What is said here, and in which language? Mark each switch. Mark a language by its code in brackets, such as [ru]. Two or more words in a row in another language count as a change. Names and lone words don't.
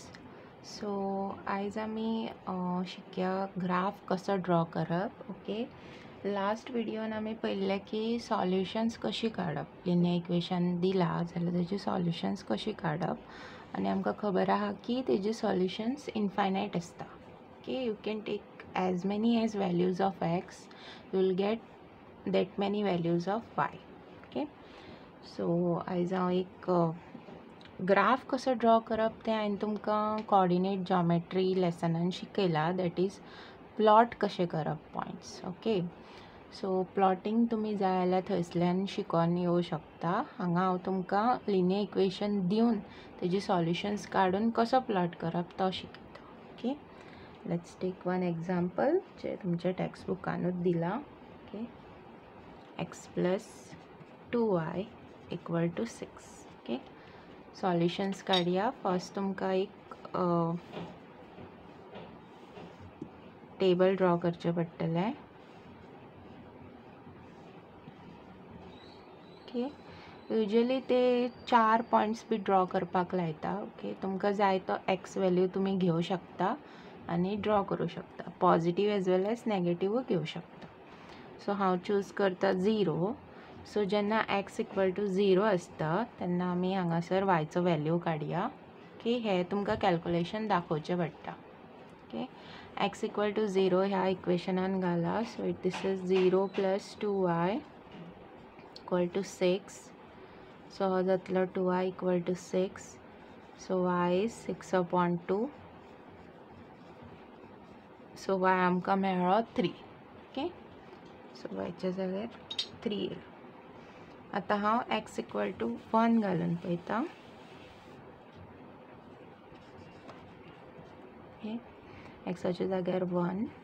[kok] सो आयज आमी शिकया ग्राफ कसो ड्रॉ करप. ओके, लास्ट विडियोन आमी पळयल्लें की सॉल्युशन्स कशी काडप. [en] linear equation [kok] दिला जाल्यार तेजी सॉल्युशन्स कशी काडप आनी आमकां खबर आहा की तेजी सॉल्युशन्स इनफायनायट आसता. [en] okay, you can take as many as values of x, you will get that many values of y. ओके, [kok] सो आयज हांव एक ग्राफ कसो ड्रॉ करप तें हांवें तुमकां [en] coordinate geometry [kok] लेसनान शिकयलां. [en] that is plot [kok] कशें करप पॉयंट्स. [en] okay, so plotting [kok] तुमी जाय जाल्यार थंयसल्यान शिकून येवं शकता. हांगा हांव तुमकां [en] linear equation [kok] दिवन तेजी सॉल्युशन्स काडून कसो प्लॉट करप तो शिकयता. [en] okay, let's take one example जे तुमच्या टेक्स्ट बुकानूच दिला. okay, x plus 2y equal to 6. ओके, [kok] सॉल्युशन्स काडया. फर्स्ट तुमकां एक टेबल ड्रॉ करचें पडटलें. [en] okay, usually [kok] ते 4 पॉयंट्स बी ड्रॉ करपाक लायता. ओके, तुमकां जाय तो [en] x value [kok] तुमी घेवं शकता आनी ड्रॉ करूं शकता. [en] positive as well as negative [kok] घेवं शकता. सो हांव चूज करता 0. सो जेन्ना [en] x equal to 0 [kok] आसता तेन्ना आमी हांगासर वायचो वॅल्यू काडया. ओके, हे तुमकां कॅल्क्युलेशन दाखोवचें पडटा. [en] okay, x equal to 0 [kok] ह्या इक्वेशनान घाला. [en] so this is 0 plus 2y equal to 6. [kok] सो हो जातलो [en] 2y equal to 6. so y is 6/2. so y [kok] आमकां मेळ्ळो [en] 3. okay, so [kok] वायच्या जाग्यार 3 येयलो. आतां हांव [en] x equal to 1 [kok] घालून पळयता. ओके, एक्साच्या जाग्यार 1.